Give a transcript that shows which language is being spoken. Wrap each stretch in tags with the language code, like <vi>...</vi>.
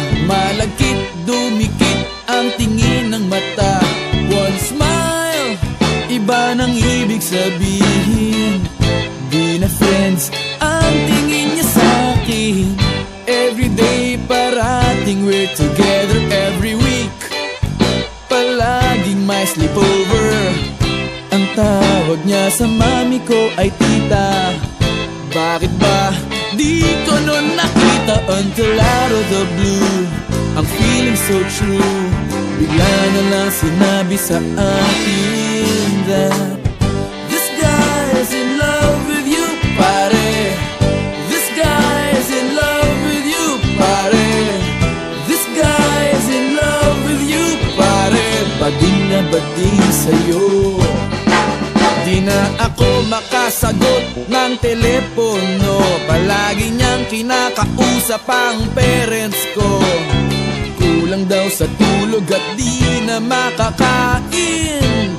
<tl>Malagkit, dumikit ang tingin ng mata.</tl> <en>One smile,</en> <tl>iba nang ibig sabihin. Di na friends ang tingin niya sa'kin.</tl> <en>Everyday</en> <tl>parating</tl> <en>we're together every week.</en> <tl>Palaging may sleepover. Ang tawag niya sa mami ko ay tita. Bakit ba di ko nun nakita</tl> <en>until out of the blue? I'm feeling so true.</en> <tl>Bigla na lang sinabi sa akin</tl> <en>that this guy's in love with you, pare. This guy's in love with you, pare. This guy's in love with you, pare.</en> <tl>Bading na bading sa'yo. Di na ako makasagot ng telepono. Palagi niyang kinakausap ang parents ko. Kulang daw sa tulog at di na makakain.</tl>